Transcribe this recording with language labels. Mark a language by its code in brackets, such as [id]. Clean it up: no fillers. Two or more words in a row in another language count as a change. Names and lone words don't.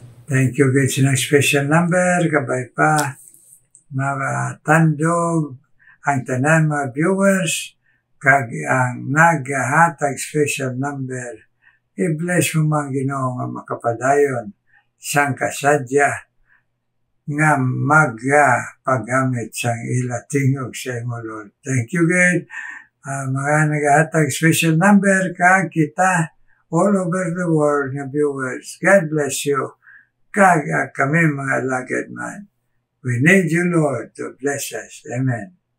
[en] Thank you, God, [hil] sa [en] special number, [hil] kabay pa, mga tandog, ang tanan mga viewers, kag ang naghatag [en] special number. [hil] I-bless mo mga Ginoo nga makapadayon, sang kasadya, nga paggamit sang ila tingog sa imo, Lord. [en] Thank you, God. [hil] Mga naghatag [en] special number, [hil] kag kita, [en] all over the world nga viewers. God bless you. [hil] Kag kami mga lagad man. [en] We need you, Lord, to bless us. Amen.